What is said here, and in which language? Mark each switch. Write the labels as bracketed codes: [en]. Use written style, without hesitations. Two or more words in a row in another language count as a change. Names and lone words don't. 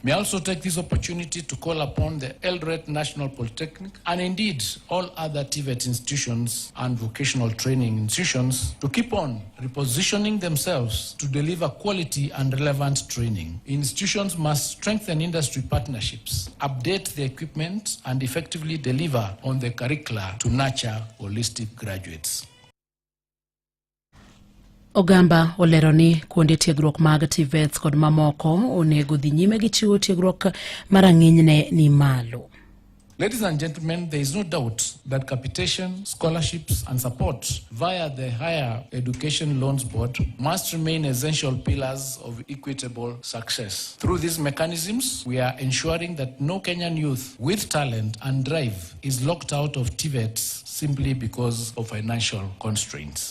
[en] May I also take this opportunity to call upon the Eldoret National Polytechnic and indeed all other TVET institutions and vocational training institutions to keep on repositioning themselves to deliver quality and relevant training. Institutions must strengthen industry partnerships, update the equipment, and effectively deliver on the curricula to nurture holistic graduates. [luo] Ogamba olero ni kuonde tiegruok mag TVETs kod mamoko onego dhi nyime gi chiwo tiegruok marang'enyne ni malo. [en] Ladies and gentlemen, there is no doubt that capitation, scholarships, and support via the Higher Education Loans Board must remain essential pillars of equitable success. Through these mechanisms, we are ensuring that no Kenyan youth with talent and drive is locked out of TVETs simply because of financial constraints.